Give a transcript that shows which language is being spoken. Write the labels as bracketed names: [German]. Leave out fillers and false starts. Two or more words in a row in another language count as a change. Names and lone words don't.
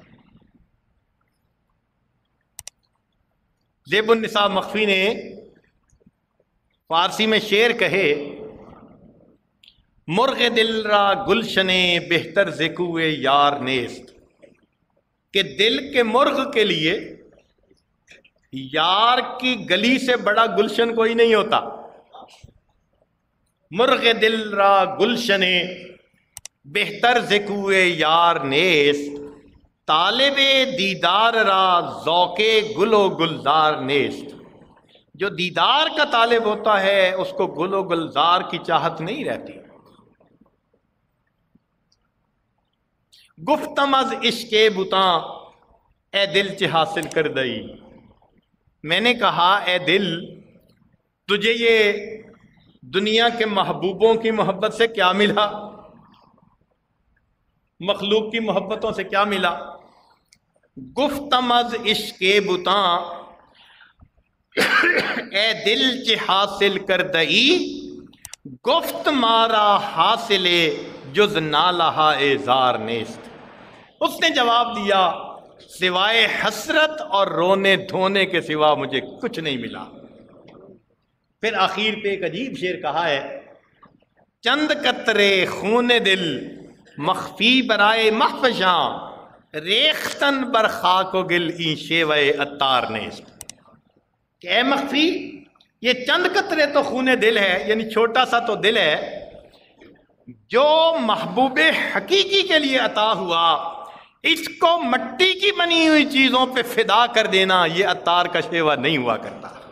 [Urdu] زیب النساء مخفی نے فارسی میں شعر کہے، [Persian] مرغ دل را گلشن بہتر زکوے یار نیست، [Urdu] کہ دل کے مرغ کے لیے یار کی گلی سے بڑا گلشن کوئی نہیں ہوتا۔ [Persian] مرغ دل را گلشن بہتر زکوے یار نیست، طالب دیدار را ذوق گل و گلزار نیست۔ [Urdu] جو دیدار کا طالب ہوتا ہے اس کو گل و گلزار کی چاہت نہیں رہتی۔ [Persian] گفتم از عشق بتاں اے دل چہ حاصل کر دئی، [Urdu] میں نے کہا اے دل تجھے یہ دنیا کے محبوبوں کی محبت سے کیا ملا، مخلوق کی محبتوں سے کیا ملا؟ [Persian] گفتم از عشق بتاں اے دل چہ حاصل کر دئی، گفت مارا حاصل جز نالہا اعزار نیست۔ [Urdu] اس نے جواب دیا سوائے حسرت اور رونے دھونے کے سوا مجھے کچھ نہیں ملا۔ پھر آخر پہ ایک عجیب شعر کہا ہے، [Persian] چند قطرے خون دل مخفی برائے محفشاں، ریختن بر خاک و گل این شیوہ عطار نیست۔ [Urdu] کہ اے مخفی یہ چند قطرے تو خون دل ہے، یعنی چھوٹا سا تو دل ہے، جو محبوب حقیقی کے لیے عطا ہوا، اس کو مٹی کی بنی ہوئی چیزوں پہ فدا کر دینا یہ عطار کا شیوا نہیں ہوا کرتا۔